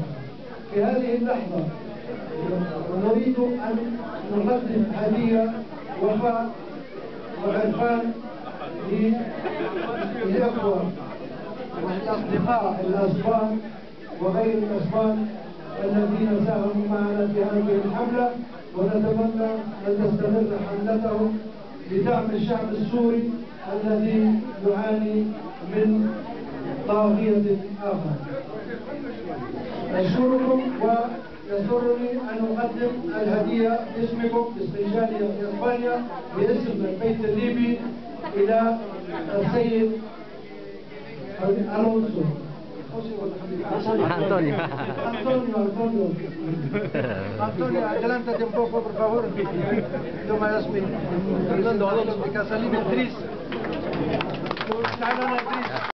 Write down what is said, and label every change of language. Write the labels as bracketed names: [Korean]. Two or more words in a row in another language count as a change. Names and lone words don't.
[Arabic] في هذه اللحظة نريد أن نقدم هدية وفاء وعرفان للإخوة والأصدقاء الأسبان وغير الأسبان الذين ساهموا معنا في هذه الحملة، ونتمنى أن تستمر حملتهم لدعم الشعب السوري الذي يعاني من طاغية آخر. أشكركم، ويسرني أن أقدم الهدية باسمكم، باسم الجالية في إسبانيا، باسم البيت الليبي إلى السيد ألونسو. [Spanish] Antonio, adelántate un poco, por favor. Toma las Fernando Alonso de Casalín, actriz.